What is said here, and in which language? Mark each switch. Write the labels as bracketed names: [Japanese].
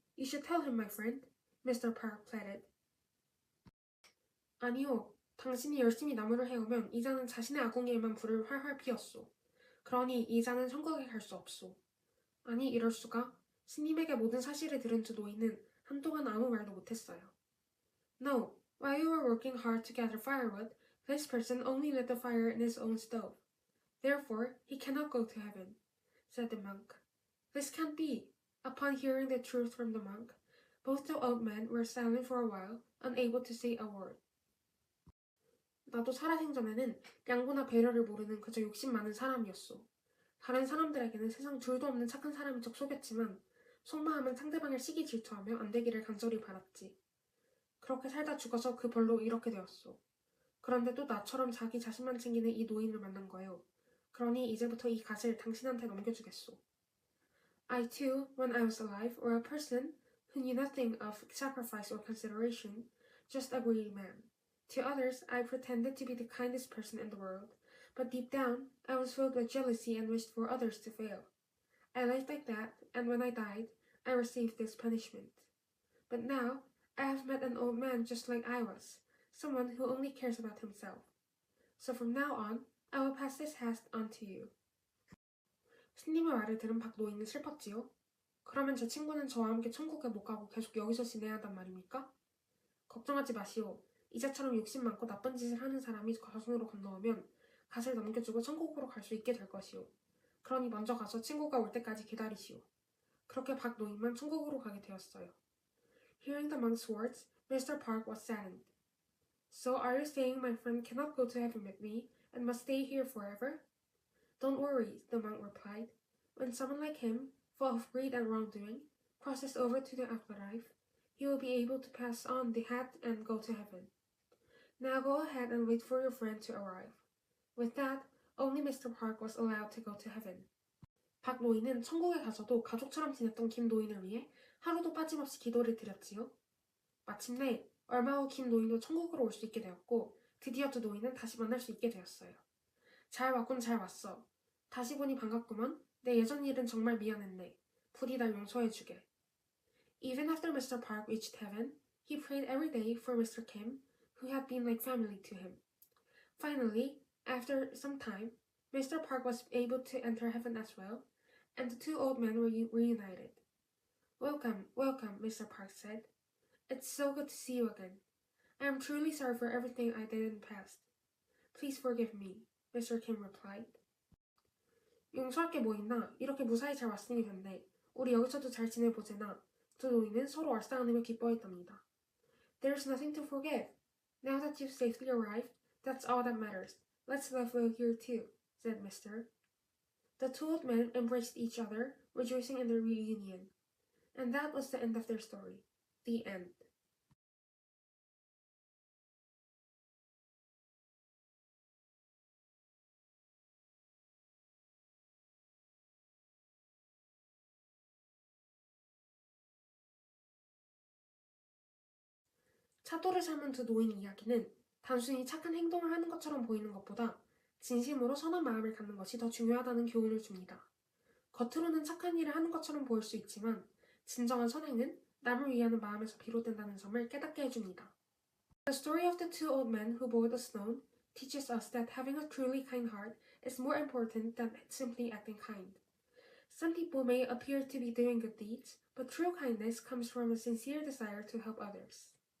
[English] You should tell him, my friend, Mr. Park pleaded. [Korean] 아니요. 당신이 열심히 나무를 해오면 이자는 자신의 아궁이에만 불을 활활 피웠소. 그러니 이자는 천국에 갈 수 없소. 아니 이럴 수가. 스님에게 모든 사실을 들은 두 노인은 한동안 아무 말도 못했어요. [English] No, while you were working hard to gather firewood, this person only lit the fire in his own stove. Therefore, he cannot go to heaven, said the monk. This can't be. Upon hearing the truth from the monk, both the old men were silent for a while, unable to say a word. [Korean] 나도 살아생전에는 양보나 배려를 모르는 그저 욕심 많은 사람이었소. 다른 사람들에게는 세상 둘도 없는 착한 사람인 척 속였지만 속마음은 상대방을 시기 질투하며 안 되기를 간절히 바랐지. 그렇게 살다 죽어서 그 벌로 이렇게 되었소. 그런데 또 나처럼 자기 자신만 챙기는 이 노인을 만난 거예요. 그러니 이제부터 이 갓을 당신한테 넘겨주겠소. [English] I too, when I was alive, were a person who knew nothing of sacrifice or consideration, just a greedy man. To others, I pretended to be the kindest person in the world, but deep down, I was filled with jealousy and wished for others to fail. I lived like that, and when I died, I received this punishment. But now, I have met an old man just like I was, someone who only cares about himself. So from now on, I will pass this hat on to you. [Korean] 스님의 말을 들은 박 노인은 슬펐지요. 그러면 제 친구는 저와 함께 천국에 못 가고 계속 여기서 지내야 한단 말입니까? 걱정하지 마시오. 이자처럼 욕심 많고 나쁜 짓을 하는 사람이 저승으로 건너오면 갓을 넘겨주고 천국으로 갈 수 있게 될 것이오. 그러니 먼저 가서 친구가 올 때까지 기다리시오. 그렇게 박 노인만 천국으로 가게 되었어요. [English] Hearing the monk's words, Mr. Park was saddened. So are you saying my friend cannot go to heaven with me and must stay here forever? Don't worry, the monk replied. When someone like him, full of greed and wrongdoing, crosses over to the afterlife, he will be able to pass on the hat and go to heaven. Now go ahead and wait for your friend to arrive. With that, only Mr. Park was allowed to go to heaven. [Korean] 박 노인은 천국에 가서도 가족처럼 지냈던 김 노인을 위해 하루도 빠짐없이 기도를 드렸지요. 마침내 얼마 후 김 노인도 천국으로 올 수 있게 되었고 드디어 두 노인은 다시 만날 수 있게 되었어요. 잘 왔군 잘 왔어. 다시 보니 반갑구먼. 내 예전 일은 정말 미안했네. 부디 날 용서해주게. [English] Even after Mr. Park reached heaven, he prayed every day for Mr. Kim, who had been like family to him. Finally, After some time, Mr. Park was able to enter heaven as well, and the two old men were reunited. Welcome, welcome, Mr. Park said. It's so good to see you again. I am truly sorry for everything I did in the past. Please forgive me, Mr. Kim replied. [Korean] 용서할 게 뭐 있나? 이렇게 무사히 잘 왔으니 된대. 우리 여기서도 잘 지내보재나. 두 노인은 서로 얼싸안으며 기뻐했답니다. [English] There's nothing to forgive. Now that you've safely arrived, that's all that matters. Let's live well here too, said Mr. The two old men embraced each other, rejoicing in their reunion. And that was the end of their story. The end. [Korean] 차도를 삶은 두 노인 이야기는 단순히 착한 행동을 하는 것처럼 보이는 것보다 진심으로 선한 마음을 갖는 것이 더 중요하다는 교훈을 줍니다. 겉으로는 착한 일을 하는 것처럼 보일 수 있지만 진정한 선행은 남을 위하는 마음에서 비롯된다는 점을 깨닫게 해줍니다. [English] The story of the two old men who bore the stone teaches us that having a truly kind heart is more important than simply acting kind. Some people may appear to be doing good deeds, but true kindness comes from a sincere desire to help others.